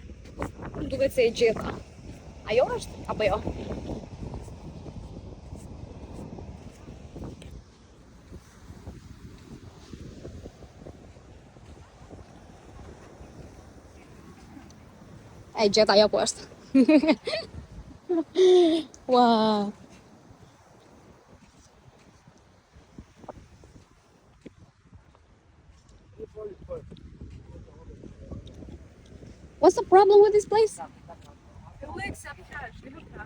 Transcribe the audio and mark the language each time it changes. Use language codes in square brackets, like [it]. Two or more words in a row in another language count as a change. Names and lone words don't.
[sq] Më duket se e gjeta. Ajo është apo jo? E gjeta ajo po është. [en] Wow. What's the problem with this place? We accept cash. We have cash.